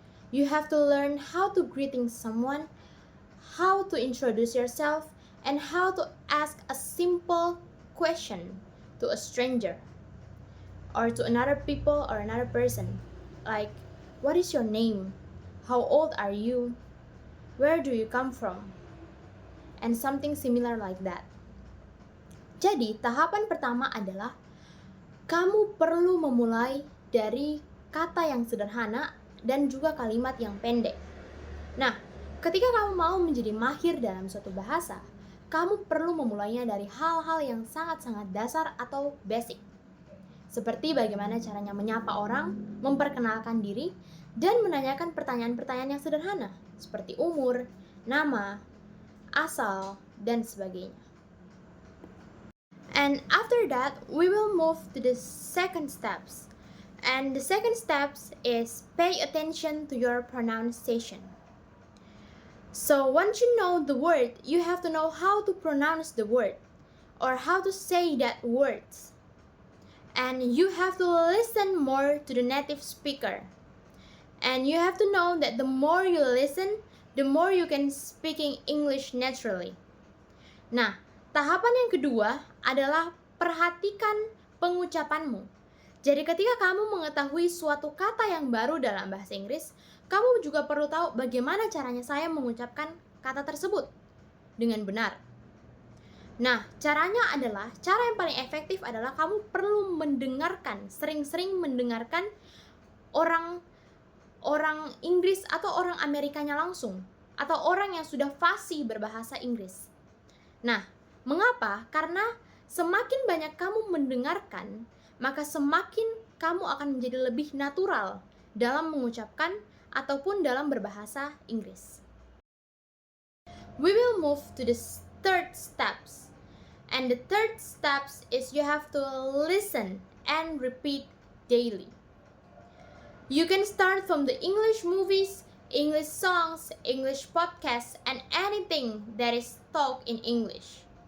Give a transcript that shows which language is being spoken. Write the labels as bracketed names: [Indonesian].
[English] You have to learn how to greeting someone, how to introduce yourself, and how to ask a simple question to a stranger or to another people or another person. Like, what is your name? How old are you? Where do you come from? And something similar like that. [Indonesian] Jadi, tahapan pertama adalah kamu perlu memulai dari kata yang sederhana dan juga kalimat yang pendek. Nah, ketika kamu mau menjadi mahir dalam suatu bahasa, kamu perlu memulainya dari hal-hal yang sangat-sangat dasar atau basic. Seperti bagaimana caranya menyapa orang, memperkenalkan diri, dan menanyakan pertanyaan-pertanyaan yang sederhana, seperti umur, nama, asal, dan sebagainya. [English] And after that, we will move to the second steps. And the second steps is pay attention to your pronunciation. So once you know the word, you have to know how to pronounce the word or how to say that words. And you have to listen more to the native speaker. And you have to know that the more you listen, the more you can speaking English naturally. [Indonesian] Nah, tahapan yang kedua adalah perhatikan pengucapanmu. Jadi ketika kamu mengetahui suatu kata yang baru dalam bahasa Inggris, kamu juga perlu tahu bagaimana caranya saya mengucapkan kata tersebut dengan benar. Nah, caranya adalah, cara yang paling efektif adalah kamu perlu mendengarkan, sering-sering mendengarkan orang Inggris atau orang Amerikanya langsung, atau orang yang sudah fasih berbahasa Inggris. Nah, mengapa? Karena semakin banyak kamu mendengarkan, maka semakin kamu akan menjadi lebih natural dalam mengucapkan ataupun dalam berbahasa Inggris. [English] We will move to the third steps. And the third steps is you have to listen and repeat daily. You can start from the English movies, English songs, English podcasts, and anything that is talked in English.